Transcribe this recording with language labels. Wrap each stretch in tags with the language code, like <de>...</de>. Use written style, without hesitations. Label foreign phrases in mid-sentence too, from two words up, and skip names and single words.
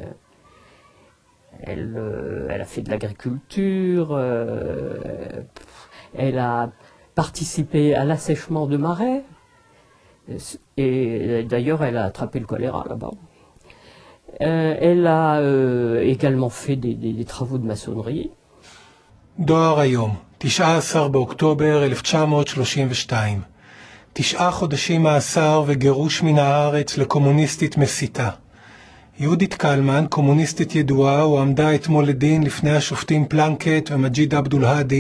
<fr>Elle a fait de l'agriculture, elle a participé à l'assèchement de marais, et d'ailleurs elle a attrapé le choléra là-bas. Elle a également fait des travaux de maçonnerie.</fr> <he>דואר היום, 19 באוקטובר 1932. 9 חודשים מאסר וגירוש מן הארץ לקומוניסטית מסיתה. יהודית קלמן, קומוניסטית ידועה, הועמדה אתמול לדין לפני השופטים פלנקט ומג'יד עבדול-האדי.</he>